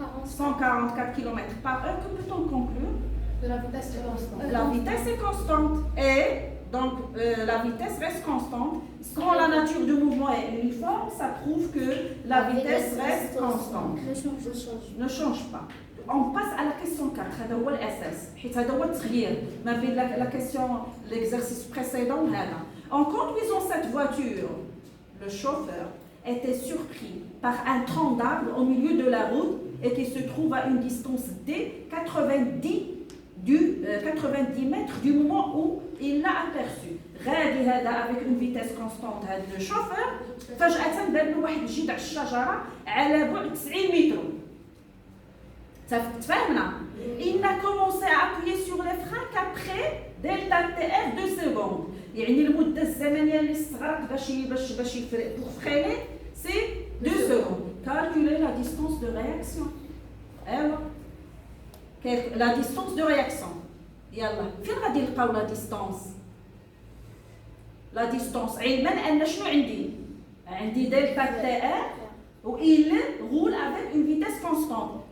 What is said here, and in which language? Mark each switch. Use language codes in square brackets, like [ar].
[fr] 144 km par heure. Que peut-on conclure? De la vitesse est constante. La vitesse est constante. Et donc la vitesse reste constante. Quand la nature du mouvement est uniforme, ça prouve que la vitesse reste constante. Ne change pas. On passe à la question 4. [ar] هذا هو الأساس. حيت هذا هو التغيير ما بين [fr] la question l'exercice précédent [ar] وهذا. [fr] En conduisant cette voiture, le chauffeur était surpris par un tronc d'arbre au milieu de la route et qui se trouve à une distance d 90 mètres du moment où il l'a aperçu. [ar] غادي هذا [fr] avec une vitesse constante [ar] هذا [fr] le chauffeur [ar] فجأة بان له واحد الجذع الشجرة على بعد 90 متر. تفهمنا. [fr] Il n'a commencé à appuyer sur les freins qu'après delta TR 2 secondes. [ar] يعني المدة الزمنية اللي استغرق باش يفرق [fr] pour freiner c'est 2 secondes. Calculer la distance de réaction. ايوا la distance de réaction. [ar] يلا فين غادي نلقاو [fr] la distance؟ La distance [ar] علما ان شنو عندي [fr] delta TR و il roule avec une vitesse constante.